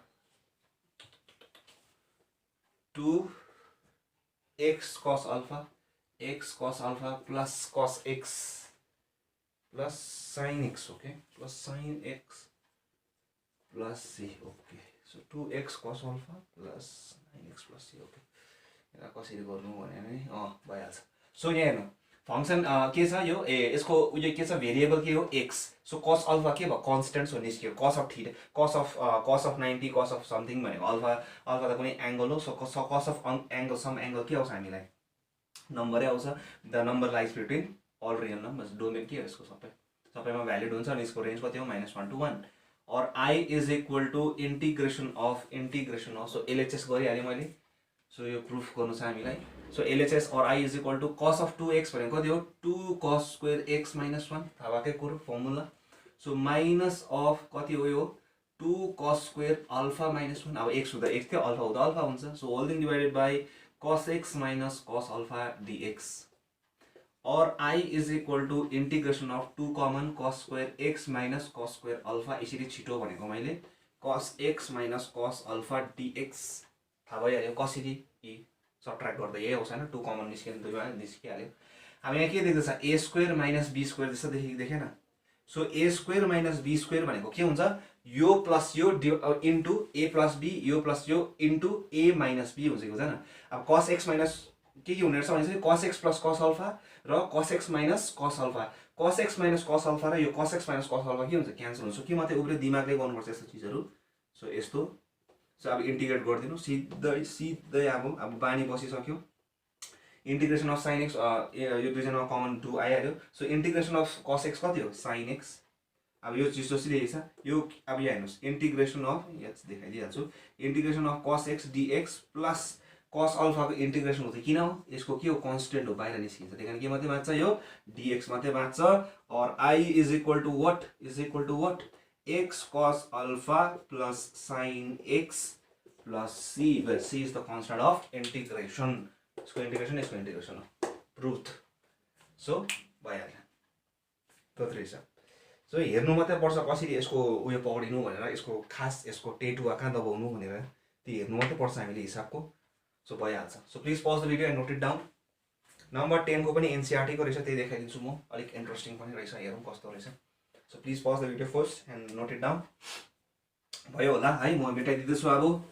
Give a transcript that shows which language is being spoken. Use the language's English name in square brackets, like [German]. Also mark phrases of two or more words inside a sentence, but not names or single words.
[English] 2 x cos alpha plus cos x plus sin x okay plus sin x plus c okay so 2x cos alpha plus 9x plus c okay [Nepali] यसलाई कसरी गर्नु भने नि भइहाल्छ सो यहाँ हेर्नु फंक्सन के छ यो यसको उयो के छ भेरिएबल के हो x सो cos अल्फा के भयो कन्स्टेन्ट्स हो निस्क्यो [English] cos of theta cos of 90 cos of something [Nepali] भनेको अल्फा त कुनै एंगल हो सो [English] cos of angle some angle [Nepali] के आउँछ हामीलाई नम्बरै आउँछ [English] the number lies between all real numbers [Nepali] डोमेन के हो यसको सबैमा भ्यालिड हुन्छ अनि यसको रेन्ज कति हो [English] -1 to 1 [Nepali] और [English] I is equal to integration of [Nepali] सो LHS गरिहालेँ मैले सो यो प्रूफ गर्नु छ हामीलाई सो LHS और [English] I is equal to cos of 2x [Nepali] भनेको कति हो [English] 2 cos square x minus 1 [Nepali] थाहा भएकै कुरो फर्मुला सो [English] minus of [Nepali] कति हो यो [English] 2 cos square alpha minus 1 [Nepali] अब x हुँदा x थियो अल्फा हुँदा अल्फा हुन्छ सो [English] whole thing divided by cos x minus cos alpha dx [Nepali] और [English] I is equal to integration of 2 common cos square x minus cos square alpha [Nepali] यसरी छिटो भनेको मैले [English] cos x minus cos alpha dx [Nepali] थाहा भइहाल्यो कसरी सबट्र्याक्ट गर्दा यही आउँछ हैन [English] 2 common [Nepali] निस्कियो दुईमा निस्किहाल्यो अब यहाँ के देख्दैछ [English] a square minus b square [Nepali] जस्तो देखेन सो [English] a square minus b square [Nepali] भनेको के हुन्छ यो प्लस यो [English] into a plus b [Nepali] यो प्लस यो इन्टु [English] a minus b [Nepali] हुन्छ हुँदैन अब cos x माइनस के हुने रहेछ भनेपछि [English] cos x plus cos alpha [Nepali] र [English] cos x minus cos alpha cos x minus cos alpha [Nepali] र यो [English] cos x minus cos alpha [Nepali] के हुन्छ क्यान्सल हुन्छ कि मात्रै उब्रे दिमागले गर्नुपर्छ यस्तो चीजहरु सो यस्तो सो अब इंटीग्रेट गरिदिनु सिधै अब बानी बसिसक्यो [English] integration of sin x [Nepali] यो दुईजनामा कमन 2 आइहाल्यो सो [English] integration of cos x [Nepali] कति हो sin x अब यो चिज जसरी छ यो अब यहाँ हेर्नुस् [English] integration of [Nepali] यहाँ देखाइदिहाल्छु [English] integration of cos x dx plus cos alpha [Nepali] को इंटीग्रेशन हुन्छ किन हो यसको के हो कांस्टेंट हो बाहिर निस्किन्छ त्यही कारण के मात्रै बाँच्छ यो dx मात्रै बाँच्छ और [English] I is equal to what x cos alpha plus sin x plus c where c is the constant of integration [Nepali] इसको इंटीग्रेशन प्रूफ सो भइहाल्यो त्यो रहेछ सो हेर्नु मात्रै पर्छ कसरी यसको उयो पक्रिनु भनेर यसको खास यसको टेटुवा कहाँ दबाउनु भनेर त्यो हेर्नु मात्रै पर्छ हामीले हिसाबको सो भइहाल्छ सो [English] please pause the video and note it down [Nepali] नम्बर 10 को पनि NCERT को रहेछ त्यही देखाइदिन्छु म अलिक इन्ट्रेस्टिङ पनि रहेछ हेरौँ कस्तो रहेछ सो [English] please pause the video first and note it down [Nepali] भयो होला है म मेटाइदिँदैछु अब